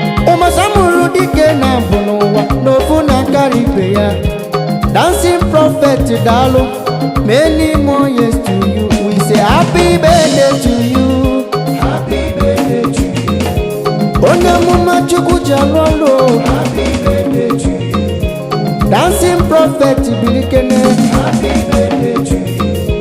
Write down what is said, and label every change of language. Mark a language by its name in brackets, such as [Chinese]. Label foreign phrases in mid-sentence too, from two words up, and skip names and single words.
[Igbo] Ụmụ Samuru dike na mbụ n'ụwa, n'ofu na-akarị ibe ya. [English] Dancing Prophet, daalụ. Many more years to you. We say happy birthday to you. Happy birthday to you. [Igbo] Onye amụma Chukwu ji arụ ọrụ. [English] Happy birthday to you. Dancing Prophet, bilikene. Happy birthday to you.